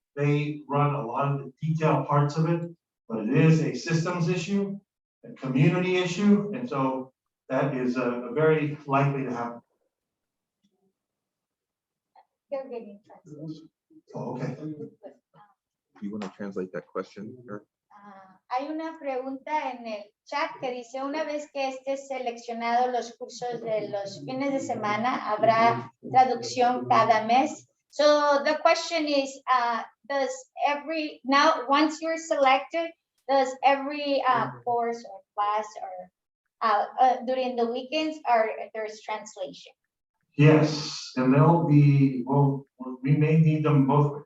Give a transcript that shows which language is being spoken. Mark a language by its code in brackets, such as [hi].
[en] They run a lot of the detailed parts of it, but it is a systems issue, a community issue, and so that is very likely to happen. They're getting translated. Oh, okay. Do you want to translate that question, Eric? [es] Hay una pregunta en el chat que dice, una vez que estés seleccionado los cursos de los fines de semana, ¿habrá traducción cada mes? [en] So the question is, does every, now once you're selected, does every course or class or during the weekends, or there's translation? Yes, and they'll be, well, we may need them both ways.